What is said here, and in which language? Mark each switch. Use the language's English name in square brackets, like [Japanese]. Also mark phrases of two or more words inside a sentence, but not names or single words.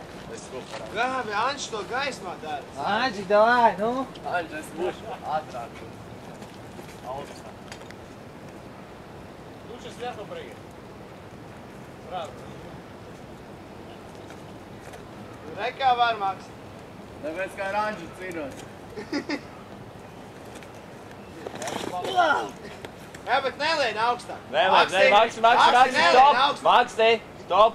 [Latvian] Labi, Anģis to gaismā dara. Anģi, davai, nu. Anģis, es būšu ātrāk. Augstāk. [Russian] Лучше сверху прыгай. Сразу. [Latvian] Re, kā var, Maks? Tāpēc kā ar Anģi cīnos. Jā, bet nelien augstāk. Maks, stop! Maksti, stop!